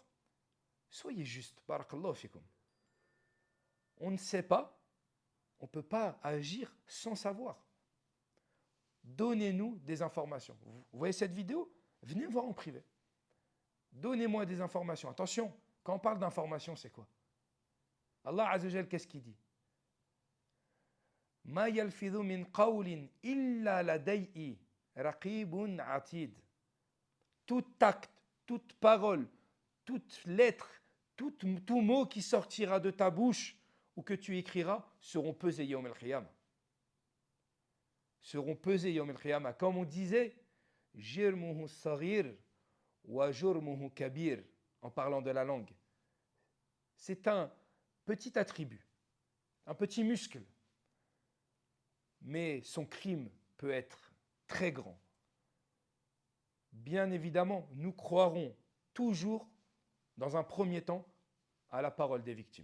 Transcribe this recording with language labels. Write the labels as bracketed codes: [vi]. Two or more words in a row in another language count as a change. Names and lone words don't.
[fr] Soyez juste, [ar] barakallahu fikum. [fr] On ne sait pas, on ne peut pas agir sans savoir. Donnez-nous des informations. Vous voyez cette vidéo? Venez me voir en privé. Donnez-moi des informations. Attention, quand on parle d'informations, c'est quoi? Allah [ar] Azza wa Jal, [fr] qu'est-ce qu'il dit? [ar] Ma yalfidhu min qawlin illa ladayhi raqibun atid. [fr] Tout acte, toute parole, toute lettre, tout mot qui sortira de ta bouche ou que tu écriras seront pesés [ar] yawm al-qiyamah. [fr] Seront pesés [ar] yawm al-qiyamah. [fr] Comme on disait, [ar] jirmuhu saghir wa jurmuhu kabir, [fr] en parlant de la langue. C'est un petit attribut, un petit muscle. Mais son crime peut être très grand. Bien évidemment, nous croirons toujours, dans un premier temps, à la parole des victimes.